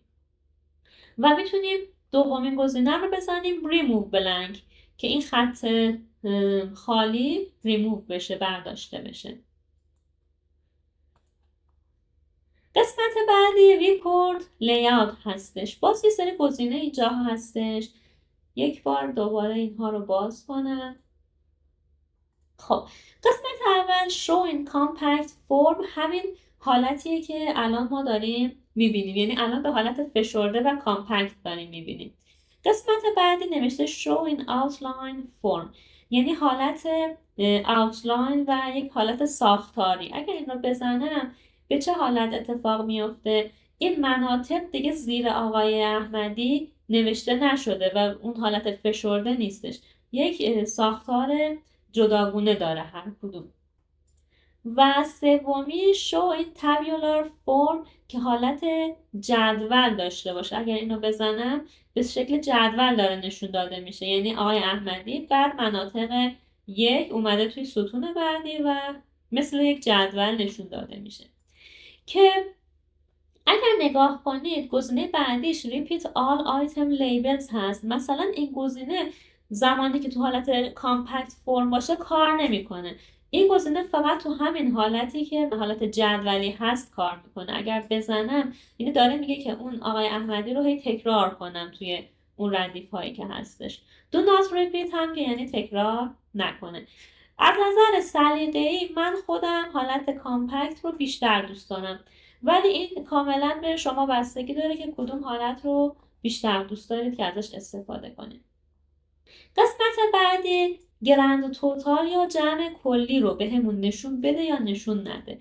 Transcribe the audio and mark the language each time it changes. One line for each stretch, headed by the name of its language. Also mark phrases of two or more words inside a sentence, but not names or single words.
Persian: و میتونیم دومین گزینه رو بزنیم
English: remove blank
Persian: که این خط خالی ریموو بشه، برداشته بشه. قسمت بعدی
English: report layout
Persian: هستش. باز یه سری گزینه اینجا هستش. یک بار دوباره اینها رو باز کنم. خب قسمت اول
English: show in compact form
Persian: همین حالتیه که الان ما داریم میبینیم، یعنی الان به حالت فشرده و کامپکت داریم میبینیم. قسمت بعدی نوشته
English: show in outline form،
Persian: یعنی حالت outline و یک حالت ساختاری. اگر این رو بزنم به چه حالت اتفاق میفته؟ این مناطق دیگه زیر آقای احمدی نوشته نشده و اون حالت فشرده نیستش، یک ساختار جداگونه داره هر کدوم. و سومی شو این
English: tabular form
Persian: که حالت جدول داشته باشه. اگر اینو بزنم به شکل جدول داره نشون داده میشه، یعنی آقای احمدی بعد مناطق یک اومده توی ستون بعدی و مثل یک جدول نشون داده میشه. که اگر نگاه کنید گزینه بعدیش
English: repeat all item labels
Persian: هست. مثلا این گزینه زمانی که تو حالت
English: compact form
Persian: باشه کار نمیکنه. این گزینه فقط تو همین حالتی که حالت جدولی هست کار میکنه. اگر بزنم یعنی داره میگه که اون آقای احمدی رو هی تکرار کنم توی اون ردیف هایی که هستش.
English: do not repeat
Persian: هم که یعنی تکرار نکنه. از نظر سلیقه‌ای من خودم حالت کامپکت رو بیشتر دوست دارم، ولی این کاملا به شما بستگی داره که کدوم حالت رو بیشتر دوست دارید که ازش استفاده کنید. قسمت بعدی
English: grand total
Persian: یا جمع کلی رو بهمون نشون بده یا نشون نده.